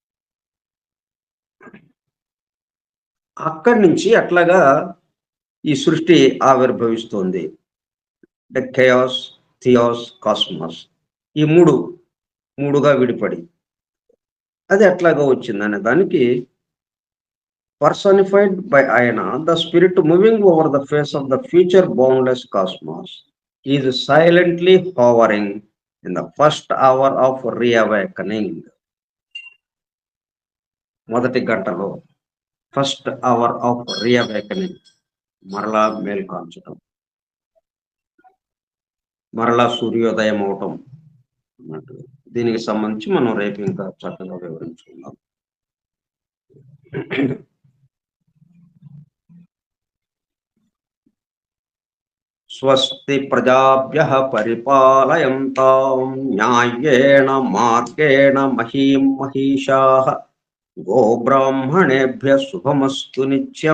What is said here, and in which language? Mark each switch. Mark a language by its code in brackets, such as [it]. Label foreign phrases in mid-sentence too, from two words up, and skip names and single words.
[te] అక్కడి నుంచి అట్లాగా ఈ సృష్టి ఆవిర్భవిస్తోంది. కేయాస్, థియాస్, కాస్మాస్, ఈ మూడుగా విడిపడి అది ఎట్లాగా వచ్చిందనే దానికి [en] personified by Ayana, the spirit moving over the face of the future boundless cosmos is silently hovering in the first hour of reawakening. [te] మొదటి గంటలో, [en] first hour of reawakening, [te] మరలా మేల్కాంచడం, మరలా సూర్యోదయం అవటం అన్నట్టు. దీనికి సంబంధించి మనం రేపు ఇంకా చక్కగా వివరించుకుందాం. [sa] స్వస్తి ప్రజాభ్యః పరిపాలయంతాం న్యాయేన మార్గేణ మహీం మహిషాః. గోబ్రాహ్మణేభ్యః శుభమస్తు నిత్యం.